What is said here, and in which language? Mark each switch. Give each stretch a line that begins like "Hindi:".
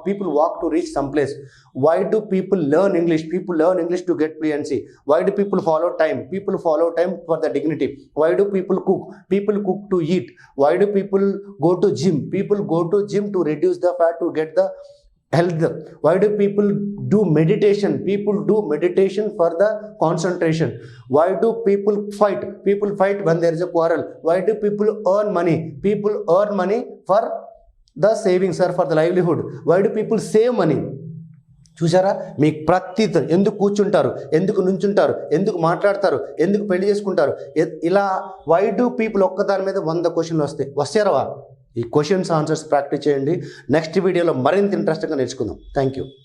English: People walk to reach some place. Why do people learn English? People learn English to get fluency. Why do people follow time? People follow time for the dignity. Why do people cook? People cook to eat. Why do people go to gym? People go to gym to reduce the fat to get the health. Why do people do meditation? People do meditation for the concentration. Why do people fight? People fight when there is a quarrel. Why do people earn money? People earn money for the savings or for the livelihood. Why do people save money?
Telugu: చూసారా? మీకు ప్రతి ఎందుకు కూర్చుంటారు, ఎందుకు నుంచుంటారు, ఎందుకు మాట్లాడతారు, ఎందుకు పెళ్లి చేసుకుంటారు, ఇలా
English: why do people
Telugu: ఒక్కదాని మీద 100 క్వశ్చన్లు వస్తాయా? ఈ క్వశ్చన్స్ ఆన్సర్స్ ప్రాక్టీస్ చేయండి. నెక్స్ట్ వీడియోలో మరింత ఇంట్రెస్టింగ్గా నేర్చుకుందాం. Thank you.